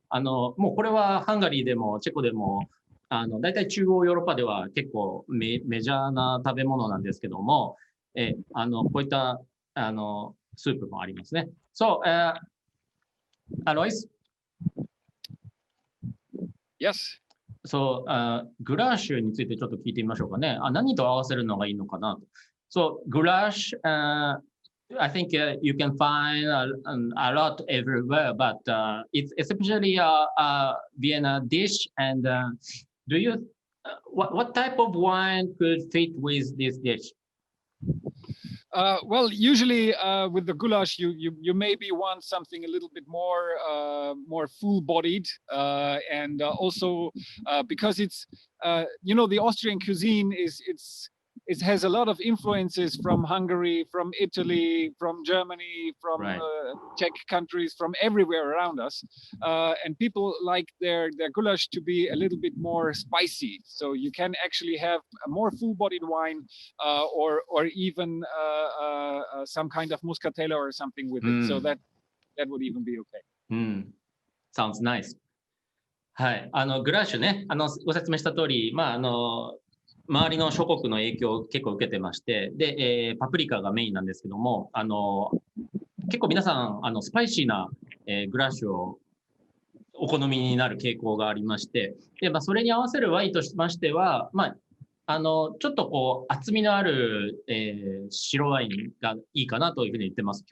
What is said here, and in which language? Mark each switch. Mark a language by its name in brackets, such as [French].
[Japanese] もうこれはハンガリーでもチェコでも大体中央ヨーロッパでは結構メジャーな食べ物なんですけども、こういったスープもありますね。 [English] So, Alois? Yes. [Japanese] So, グラッシュについてちょっと聞いてみましょうかね。何と合わせるのがいいのかなと。 [English] So, グラッシュ、I think you can find a lot everywhere, but it's especially a Vienna dish. And do you, what type of wine could fit with this dish? Well, usually with the goulash, you maybe want something a little bit more full-bodied, and also because it's the Austrian cuisine it has a lot of influences from Hungary, from Italy, from Germany, from Czech countries, from everywhere around us, and people like their goulash to be a little bit more spicy. So you can actually have a more full-bodied wine, or even some kind of muscatella or something with it. So that would even be okay. Sounds nice. [Japanese] はい、グラッシュね、ご説明した通り、周りの諸国の影響を結構受けてまして、で、パプリカがメインなんですけども、結構皆さん、スパイシーな、グラッシュをお好みになる傾向がありまして、で、それに合わせるワインとしましては、ちょっとこう、厚みのある、白ワインがいいかなというふうに言ってます。